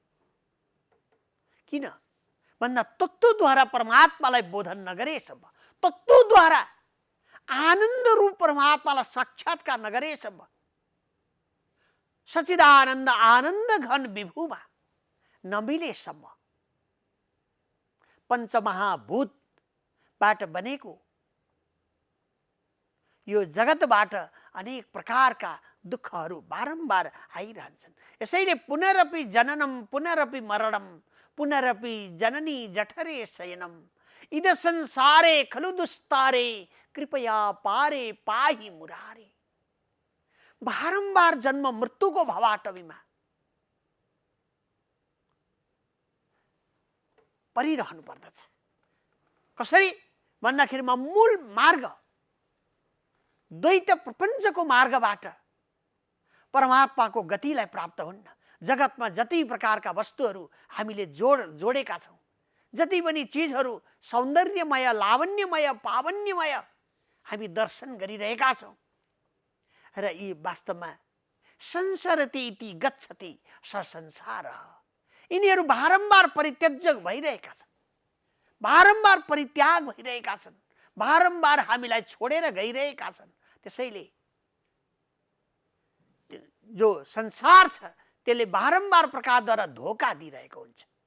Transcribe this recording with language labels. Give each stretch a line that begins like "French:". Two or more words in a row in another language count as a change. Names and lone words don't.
Nepali: किन भन्दा तत्त्वद्वारा परमात्मालाई बोधन नगरेसम्म, तत्त्वद्वारा आनन्द रूप परमात्मालाई साक्षात्कार नगरेसम्म, सच्चिदानन्द आनन्द घन विभुमा नमिलेसम्म, पञ्चमहाभूतबाट बनेको यो जगतबाट अनेक प्रकारका दुःखहरू बारम्बार आइरहन्छन्।
Sanskrit: यसैले पुनरपि जननम पुनरपि मरणम पुनरपि जननी जठरे शयनम इद संसारे खलु दुस्तारे कृपया पारे पाहि मुरारे।
Nepali: बारम्बार जन्म मृत्युको भवाटवीमा परिरहनु पर्दछ। कसरी भन्दाखेरिमा मूल मार्ग द्वैत प्रपञ्चको मार्गबाट परमात्माको गतिलाई प्राप्त हुन्न। जगतमा जति प्रकारका वस्तुहरू हामीले जोडेका छौँ, जति पनि चिजहरू सौन्दर्यमय, लावण्यमय, पावन्यमय हामी दर्शन गरिरहेका छौँ, र यी वास्तवमा
Sanskrit: संसरति इति गच्छति स संसारः,
Nepali: यिनीहरू बारम्बार परित्यज्य भइरहेका छन्, बारम्बार परित्याग भइरहेका छन्, बारम्बार हामीलाई छोडेर गइरहेका छन्। त्यसैले जो संसार छ त्यसले बारम्बार प्रकारद्वारा धोका दिइरहेको हुन्छ।